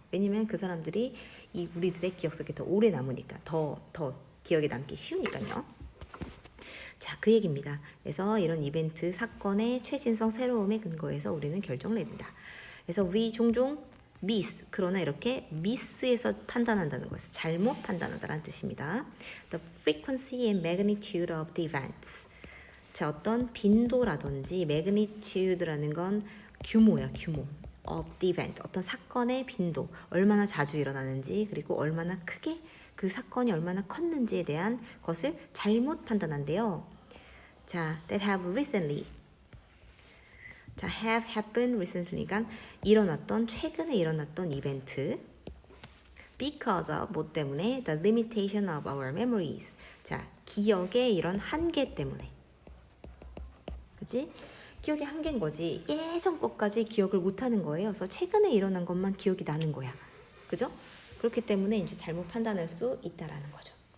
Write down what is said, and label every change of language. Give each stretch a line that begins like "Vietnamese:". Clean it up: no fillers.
Korean: 왜냐면 그 사람들이 우리들의 기억 속에 더 오래 남으니까, 더 기억에 남기 쉬우니까요. 자, 그 얘기입니다. 그래서 이런 이벤트, 사건의 최신성, 새로움에 근거해서 우리는 결정을 내린다. 그래서 우리 종종 그러나 이렇게 miss에서 판단한다는 것은 잘못 판단한다는 뜻입니다.
English: The frequency and magnitude of the events.
Korean: 자, 어떤 빈도라든지 magnitude라는 건 규모야, 규모.
English: of the event,
Korean: 어떤 사건의 빈도, 얼마나 자주 일어나는지, 그리고 얼마나 크게 그 사건이 얼마나 컸는지에 대한 것을 잘못 판단한대요. 자,
English: that have recently.
Korean: 자,
English: have happened recently
Korean: 가 최근에 일어났던 이벤트. Because of 뭐 때문에?
English: The limitation of our memories.
Korean: 자, 기억의 이런 한계 때문에. 그치? 기억의 한계인 거지. 예전 것까지 기억을 못하는 거예요. 그래서 최근에 일어난 것만 기억이 나는 거야. 그죠? 그렇기 때문에 이제 잘못 판단할 수 있다라는 거죠.